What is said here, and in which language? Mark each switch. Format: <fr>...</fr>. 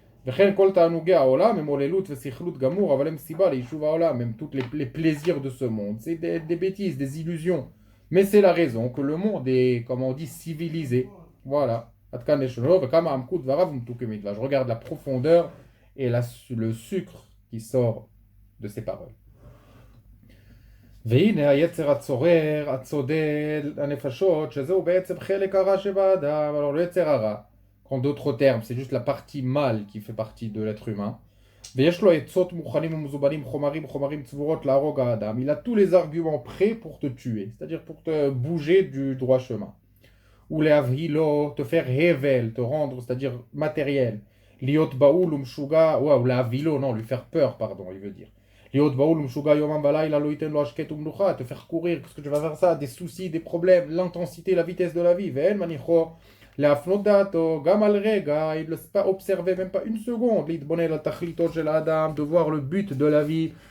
<fr>Même tous les plaisirs de ce monde, c'est des bêtises, des illusions. Mais c'est la raison que le monde est, comme on dit, civilisé. Voilà. Je regarde la profondeur et le sucre qui sort de ces paroles.</fr> <he>והנה היצר הצורר, הצודד, הנפשות, שזהו בעצם חלק הרע שבאדם.</he> <fr>Alors le יצר הרע, en d'autres termes, c'est juste la partie mâle qui fait partie de l'être humain.</fr> <he>ויש לו עצות מוכנים ומזובנים, חומרים צבורות להרוג האדם.</he> <fr>Il a tous les arguments prêts pour te tuer, c'est-à-dire pour te bouger du droit chemin. Ou להבהילו, te faire hevel, te rendre, c'est-à-dire matériel.</fr> <he>להיות בהול ומשוגע,</he> <fr>ou להבהילו, non, lui faire peur, pardon, il veut dire. Te faire courir, parce que tu vas faire ça, des soucis, des problèmes, l'intensité, la vitesse de la vie. Il ne laisse pas observer même pas une seconde, de voir le but de la vie,</fr>